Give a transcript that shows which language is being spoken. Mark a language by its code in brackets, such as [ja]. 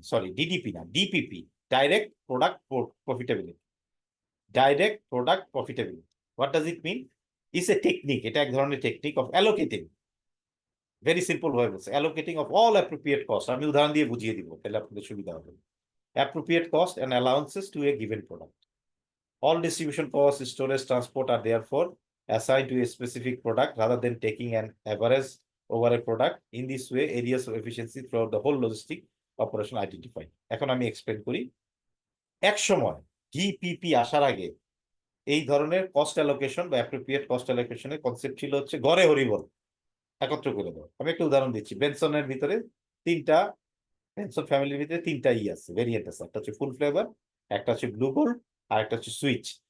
[en] Sorry, DDP না, DPP, direct product profitability. Direct product profitability, what does it mean? Is a technique, [bn] এটা এক ধরনের [en] Technique of allocating, very simple ভাবে বলছে, allocating of all appropriate cost. [bn] আমি উদাহরণ দিয়ে বুঝিয়ে দিব, তাহলে আপনাদের সুবিধা হবে। [en] Appropriate cost and allowances to a given product. All distribution costs, storage, transport are therefore assigned to a specific product rather than taking an average over a product. In this way, areas of efficiency throughout the whole logistic operation identified. [bn] এখন আমি explain করি। এক সময় DPP আসার আগে এই ধরনের cost allocation বা অ্যাপ্রোপ্রিয়েট কস্ট অ্যালোকেশনের কনসেপ্ট ছিল হচ্ছে গড়ে হরিবল একত্র করে দেওয়া। আমি একটা উদাহরণ দিচ্ছি, বেনসনের ভিতরে তিনটা, বেনসন ফ্যামিলির ভিতরে তিনটা আছে, ভেরিয়েন্ট আছে, একটা হচ্ছে ফুল ফ্লেভার, একটা হচ্ছে ব্লু গোল্ড, আর একটা হচ্ছে সুইচ।